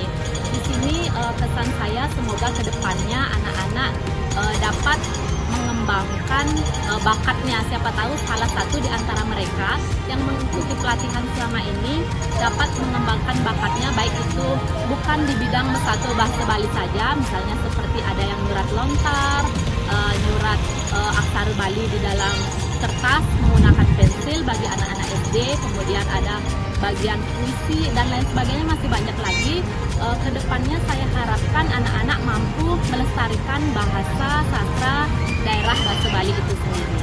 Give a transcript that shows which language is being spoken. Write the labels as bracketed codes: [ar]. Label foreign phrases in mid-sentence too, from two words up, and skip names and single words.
[id] Di sini pesan saya semoga kedepannya anak-anak dapat mengembangkan bakatnya. Siapa tahu salah satu di antara mereka yang mengikuti pelatihan selama ini dapat mengembangkan bakatnya, baik itu bukan di bidang mesatwe bahasa Bali saja, misalnya seperti ada yang [ban] nyurat lontar, nyurat aksara Bali [id] di dalam kertas menggunakan pensil bagi anak-anak SD, kemudian ada bagian puisi dan lain sebagainya, masih banyak lagi. Kedepannya saya harapkan anak-anak mampu melestarikan bahasa sastra daerah bahasa Bali itu sendiri.